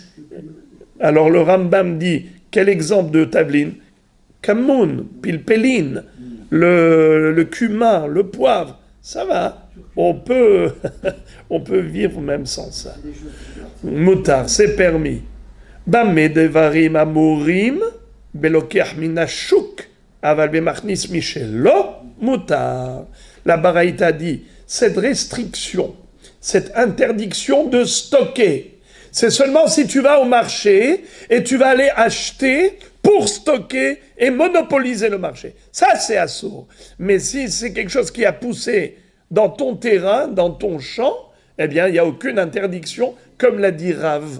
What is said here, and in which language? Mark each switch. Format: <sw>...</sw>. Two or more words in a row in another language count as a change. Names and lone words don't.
<fr>Alors le Rambam dit, quel exemple de tavlin?</fr> <he>כמון, פלפלין,</he> <fr>le cumin, le poivre, ça va. On peut vivre même sans ça. Mutar, c'est permis.</fr> <he>במה דברים אמורים, בלוקח מן השוק, אבל במכניס משלו, מותר.</he> <fr>La Baraïta dit, cette restriction, cette interdiction de stocker, c'est seulement si tu vas au marché et tu vas aller acheter pour stocker et monopoliser le marché. Ça, c'est assourd. Mais si c'est quelque chose qui a poussé dans ton terrain, dans ton champ, eh bien, il n'y a aucune interdiction, comme l'a dit Rav.</fr>